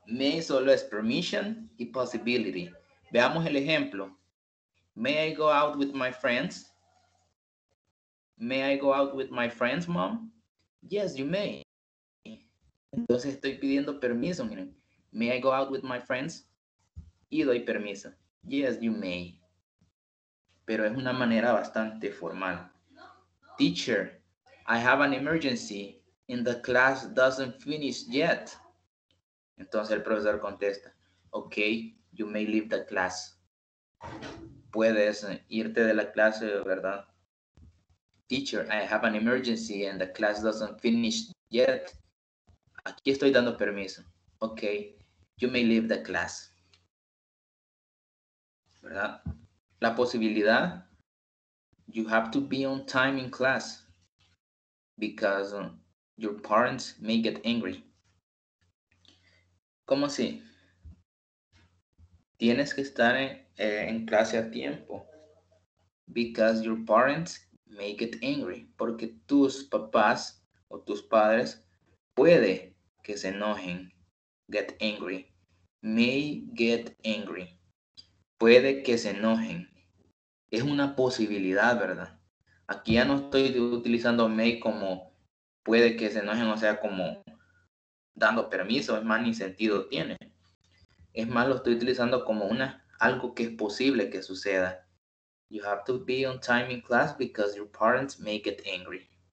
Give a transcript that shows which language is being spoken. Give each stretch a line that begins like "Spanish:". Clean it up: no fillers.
Spanish: May solo es permission y possibility. Veamos el ejemplo.
English: May I go out with my friends? May I go out with my friends, mom? Yes, you may.
Spanish: Entonces estoy pidiendo permiso, miren.
English: May I go out with my friends?
Spanish: Y doy permiso.
English: Yes, you may.
Spanish: Pero es una manera bastante formal.
English: Teacher, I have an emergency and the class doesn't finish yet.
Spanish: Entonces el profesor contesta,
English: okay, you may leave the class.
Spanish: Puedes irte de la clase, ¿verdad?
English: Teacher, I have an emergency and the class doesn't finish yet.
Spanish: Aquí estoy dando permiso.
English: Okay, you may leave the class.
Spanish: ¿Verdad? La posibilidad,
English: you have to be on time in class because your parents may get angry.
Spanish: ¿Cómo así? Tienes que estar en clase a tiempo
English: because your parents may get angry,
Spanish: porque tus papás o tus padres puede que se enojen.
English: Get angry. May get angry.
Spanish: Puede que se enojen. Es una posibilidad, ¿verdad? Aquí ya no estoy utilizando may como puede que se enojen, o sea, como dando permiso, es más, ni sentido tiene. Es más, lo estoy utilizando como algo que es posible que suceda.
English: You have to be on time in class because your parents may get angry.